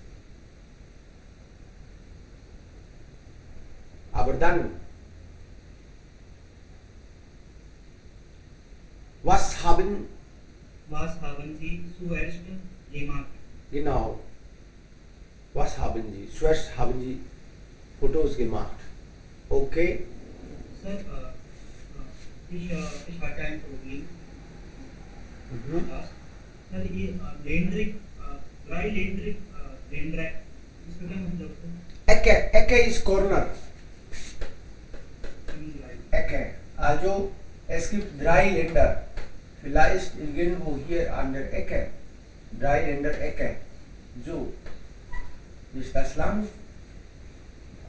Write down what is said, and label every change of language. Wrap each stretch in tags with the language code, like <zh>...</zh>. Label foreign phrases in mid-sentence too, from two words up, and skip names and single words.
<de>Aber dann, was haben Sie zuerst gemacht? Genau. Was haben Sie? Zuerst haben Sie Fotos gemacht. Okay. Sir, ich hatte ein Problem.</de> <hi>Sir, ये Dreiländereck, इसका क्या मतलब है?</hi> <de>Ecke ist Corner. Ecke. Also es gibt 3 Länder. Vielleicht irgendwo hier an der Ecke. 3 Länder Ecke. So. Ist das Land?</de>